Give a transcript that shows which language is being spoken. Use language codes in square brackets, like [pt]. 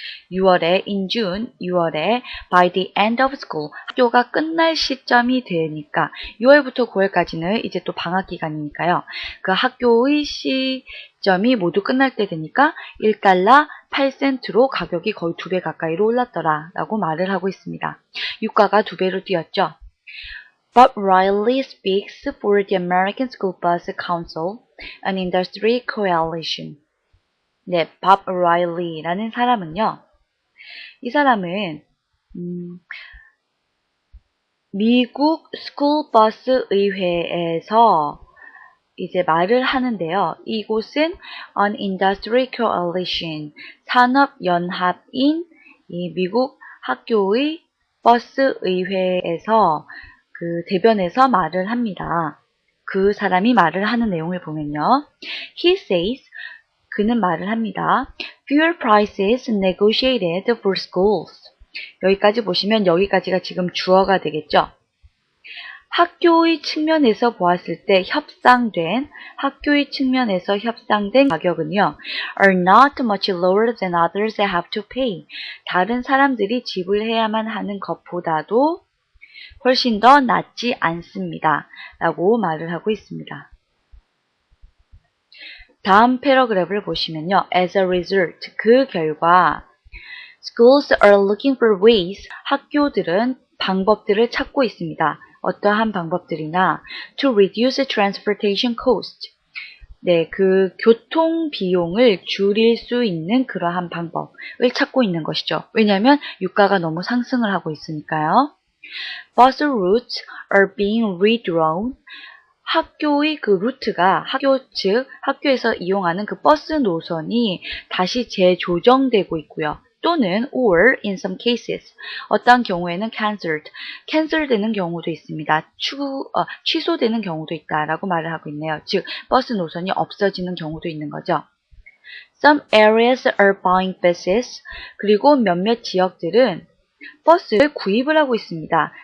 [ko] 6월에 [en] in June, [ko] 6월에 [en] by the end of school, [ko] 학교가 끝날 시점이 되니까 6월부터 9월까지는 이제 또 방학 기간이니까요. 그 학교의 시점이 모두 끝날 때 되니까 1달러 8센트로 가격이 거의 2배 가까이로 올랐더라 라고 말을 하고 있습니다. 유가가 2배로 뛰었죠. [en] Bob Riley speaks for the American School Bus Council, an industry coalition. [ko] 네, 밥 라일리라는 사람은요. 이 사람은 미국 스쿨버스 의회에서 이제 말을 하는데요. 이곳은 [en] an industry coalition, [ko] 산업연합인 이 미국 학교의 버스 의회에서 그 대변에서 말을 합니다. 그 사람이 말을 하는 내용을 보면요. [en] He says, [ko] 그는 말을 합니다. [en] Fuel prices negotiated for schools. [ko] 여기까지 보시면 여기까지가 지금 주어가 되겠죠. 학교의 측면에서 보았을 때 학교의 측면에서 협상된 가격은요. [en] are not much lower than others have to pay. [ko] 다른 사람들이 지불해야만 하는 것보다도 훨씬 더 낮지 않습니다. 라고 말을 하고 있습니다. 다음 패러그래프를 보시면요. [en] As a result, [ko] 그 결과 [en] schools are looking for ways, [ko] 학교들은 방법들을 찾고 있습니다. 어떠한 방법들이나 [en] to reduce transportation cost, [ko] 네, 그 교통 비용을 줄일 수 있는 그러한 방법을 찾고 있는 것이죠. 왜냐하면 유가가 너무 상승을 하고 있으니까요. [en] Bus routes are being redrawn. [ko] 학교의 그 루트가 학교에서 이용하는 그 버스 노선이 다시 재조정되고 있고요. 또는 [en] or in some cases [ko] 어떤 경우에는 cancel 되는 경우도 있습니다. 취소되는 경우도 있다라고 말을 하고 있네요. 즉 버스 노선이 없어지는 경우도 있는 거죠. [en] Some areas are buying buses. [ko] 그리고 몇몇 지역들은 버스를 구입을 하고 있습니다.